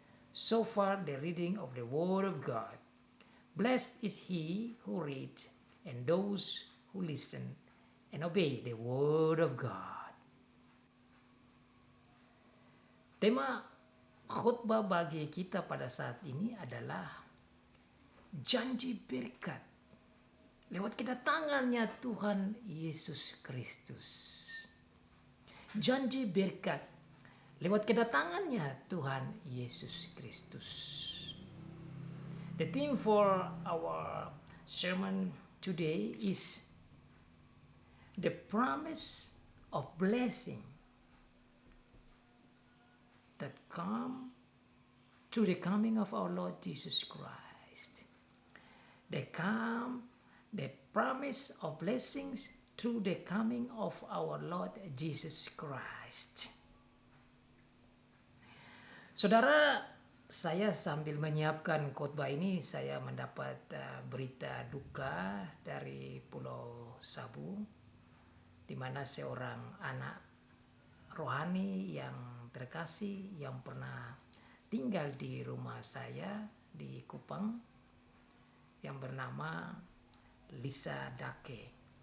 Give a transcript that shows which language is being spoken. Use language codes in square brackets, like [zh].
[en] So far the reading of the Word of God. Blessed is he who reads and those who listen and obey the Word of God. [id] Tema khutbah bagi kita pada saat ini adalah janji berkat lewat kedatangannya Tuhan Yesus Kristus. Janji berkat lewat kedatangannya Tuhan Yesus Kristus. [en] The theme for our sermon today is the promise of blessing that come through the coming of our Lord Jesus Christ. The promise of blessings through the coming of our Lord Jesus Christ. [id] Saudara, saya sambil menyiapkan khotbah ini, saya mendapat berita duka dari Pulau Sabu, di mana seorang anak rohani yang terkasih yang pernah tinggal di rumah saya di Kupang, yang bernama Lisa Dake.